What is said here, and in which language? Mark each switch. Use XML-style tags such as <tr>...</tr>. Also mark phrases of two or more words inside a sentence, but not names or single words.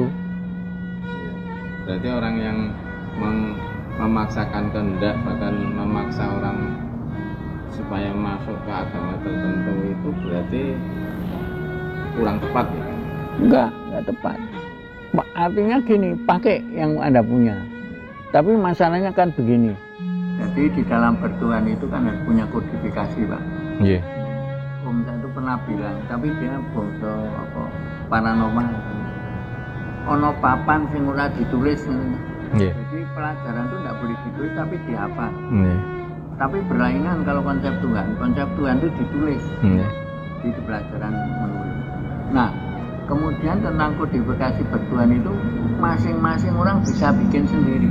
<id>Berarti orang yang memaksakan kehendak, bahkan memaksa orang supaya masuk ke agama tertentu itu berarti kurang tepat ya? Enggak tepat. Artinya gini, pakai yang Anda punya. Tapi masalahnya kan begini. Jadi di dalam bertuhan itu kan harus punya kodifikasi, Pak. Nggih. Om saya itu pernah bilang, tapi dia boso apa paranormal.</id> <jv>Ono papan sing ora ditulis.</jv> <id>Nggih. Jadi pelajaran itu tidak boleh ditulis tapi dihafal. Nggih. Tapi berlainan kalau konsep Tuhan itu ditulis. Nggih. Di pelajaran menulis. Nah, kemudian tentang kodifikasi bertuhan itu masing-masing orang bisa bikin sendiri.</id>